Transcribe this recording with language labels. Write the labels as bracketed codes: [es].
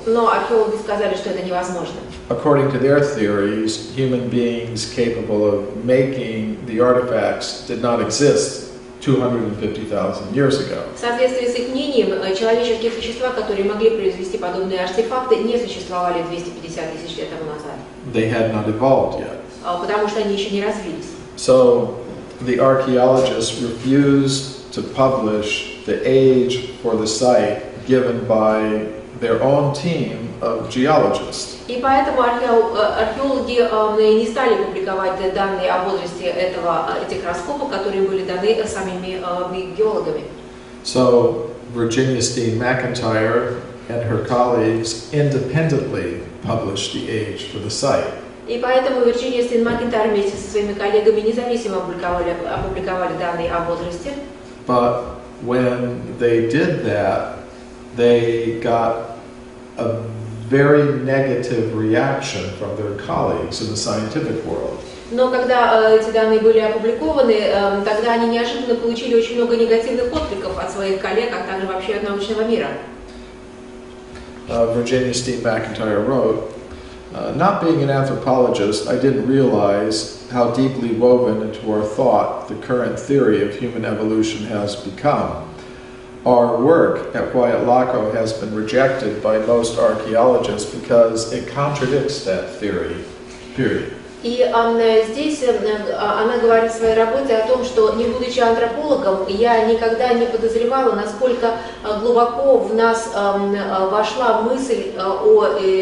[ru] Но археологи сказали, что это невозможно. [en] According to their theories, human beings capable of making the artifacts did not exist 250,000 years ago. [ru] В соответствии с их мнением, человеческие существа, которые могли произвести подобные артефакты, не существовали 250 тысяч лет тому назад. [en] They had not evolved yet. [ru] Потому что они еще не развились. [en] So the archaeologists refused to publish the age for the site given by their own team of geologists. [ru] И поэтому археологи не стали публиковать данные о возрасте этих раскопок, которые были даны самими геологами. [en] So Virginia Steen McIntyre and her colleagues independently published the age for the site. [ru] И поэтому Вирджиния Стин Макентайр вместе со своими коллегами независимо опубликовали данные о возрасте. [en] But when they did that, they got a very negative reaction from their colleagues in the scientific world. [ru] Но когда эти данные были опубликованы, тогда они неожиданно получили очень много негативных откликов от своих коллег, а также вообще от научного мира. [en] Virginia Steen McIntyre wrote, not being an anthropologist, I didn't realize how deeply woven into our thought the current theory of human evolution has become. Our work at Huayatlaco has been rejected by most archaeologists because it contradicts that theory, period. [ru] И здесь она говорит в своей работе о том, что, не будучи антропологом, я никогда не подозревала, насколько глубоко в нас вошла мысль о